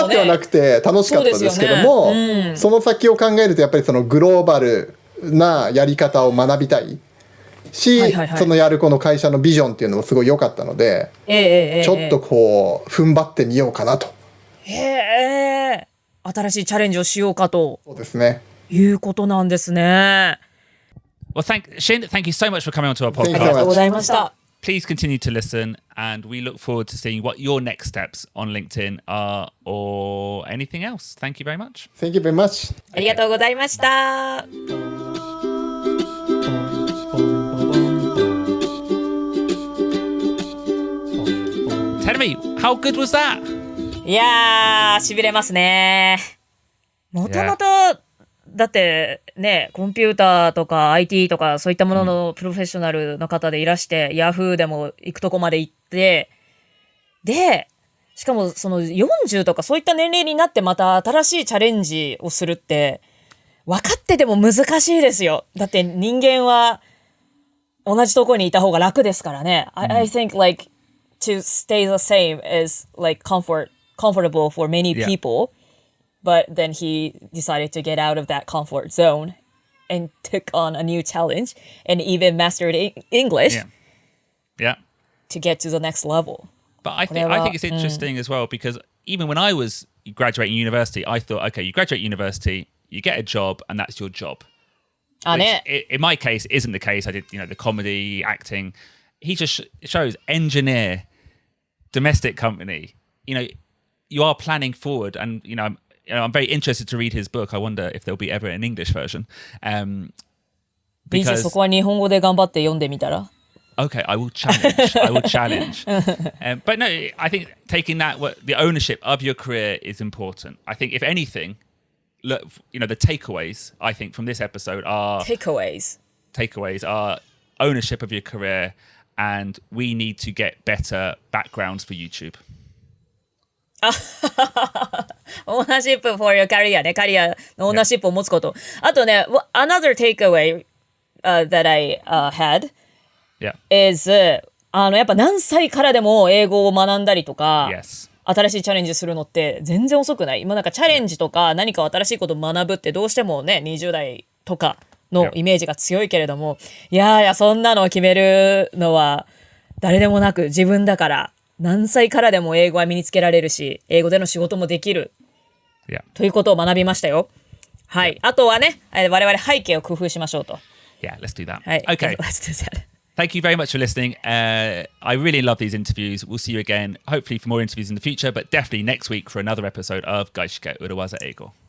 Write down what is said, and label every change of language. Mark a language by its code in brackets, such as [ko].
[ja] 困ってはなくて楽しかったですけども、その先を考えるとやっぱりそのグローバルなやり方を学びたいし、そのやるこの会社のビジョンっていうのもすごい良かったので、ちょっとこう踏ん張ってみようかなと。新しいチャレンジをしようかと。そうですね。いうことなんですね。 [en] Well, Shin, thank you so much for coming onto our podcast. [ja] ありがとうございました。 [en] Please continue to listen, and we look forward to seeing what your next steps on LinkedIn are or anything else. Thank you very much. Thank you very much. [ja] ありがとうございました。 [en] Tell me, how good was that? [ja] いやー、しびれますね。もともと、だってね、コンピューターとか IT とかそういったもののプロフェッショナルの方でいらして、Yahoo でも行くとこまで行って、で、しかもその40とかそういった年齢になってまた新しいチャレンジをするって、分かってても難しいですよ。だって人間は同じとこにいた方が楽ですからね。 [en] I think like to stay the same is like comfortable for many people.But then he decided to get out of that comfort zone and took on a new challenge and even mastered English to get to the next level. But I think it's interesting as well because even when I was graduating university, I thought, okay, you graduate university, you get a job, and that's your job. Which, in my case, isn't the case. I did, the comedy, acting. He just shows engineer, domestic company. You are planning forward, and I'm very interested to read his book. I wonder if there'll be ever an English version. Because [ja] そこは日本語で頑張って読んでみたら [en] Okay, I will challenge. But no, I think taking the ownership of your career is important. I think if anything, look, the takeaways, I think, from this episode are... Takeaways are ownership of your career, and we need to get better backgrounds for YouTube. Ownership for your career [ja] ね。キャリアのオーナーシップを持つこと。あとね、 [en] another takeaway that I had is [ja] やっぱ何歳からでも英語を学んだりとか、新しいチャレンジするのって全然遅くない。今なんかチャレンジとか何か新しいことを学ぶってどうしてもね、20代とかのイメージが強いけれども、いやそんなのを決めるのは誰でもなく自分だから。何歳からでも英語は身につけられるし、英語での仕事もできる。ということを学びましたよ。はい。あとはね、我々背景を工夫しましょうと。 Yeah, let's do that. はい。 Okay. Let's do that. Thank you very much for listening. I really love these interviews. We'll see you again, hopefully for more interviews in the future, but definitely next week for another episode of 外資系裏技英語.